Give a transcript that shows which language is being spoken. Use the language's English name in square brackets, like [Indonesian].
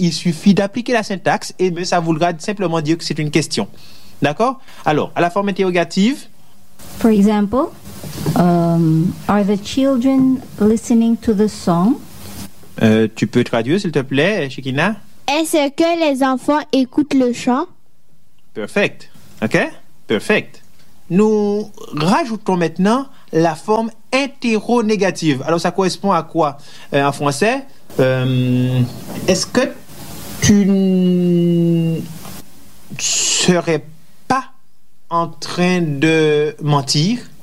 [French] Il suffit d'appliquer la syntaxe et ça voudra simplement dire que c'est une question. D'accord? Alors, à la forme interrogative. [English] For example, are the children listening to the song? [French] Tu peux traduire, s'il te plaît, Shekina? Est-ce que les enfants écoutent le chant? [English] Perfect. OK? Perfect. [French] Nous rajoutons maintenant la forme interro-négative. Alors, ça correspond à quoi en français? Est-ce que tu ne serais pas en train de mentir?